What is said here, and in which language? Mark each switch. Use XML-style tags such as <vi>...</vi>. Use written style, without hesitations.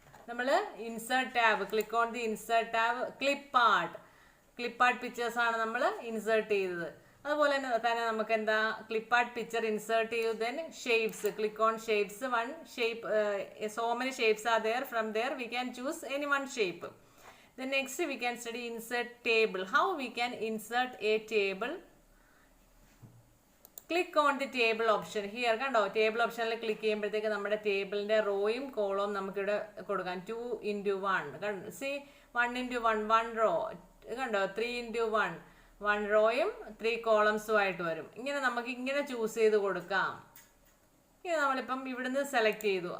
<ml>നമ്മൾ insert tab,</ml> <en>click on the insert tab,</en> <ml>clip art pictures ആണ് നമ്മൾ insert ചെയ്തത്. അതുപോലെ തന്നെ നമുക്ക് എന്താ ക്ലിപ്പ് പിക്ചർ ഇൻസേർട്ട് ചെയ്തു.</ml> <en>Then shapes, click on shapes. One shape, so many shapes are there. From there we can choose any one shape. Then next we can study insert table. How we can insert a table? Click on the table option.</en> <ml>Here കണ്ടോ, table ഓപ്ഷനിൽ click ചെയ്യുമ്പോഴത്തേക്ക് നമ്മുടെ ടേബിളിന്റെ റോയും കോളവും നമുക്കിവിടെ കൊടുക്കാം. 2 into 1. C 1 into 1 1 raw കണ്ടോ. 3 into 1 1 റോയും 3 കോളംസും ആയിട്ട് വരും. ഇങ്ങനെ നമുക്ക് ഇങ്ങനെ ചൂസ് ചെയ്ത് കൊടുക്കാം. ഇങ്ങനെ നമ്മളിപ്പം ഇവിടുന്ന് സെലക്ട് ചെയ്തു.</ml>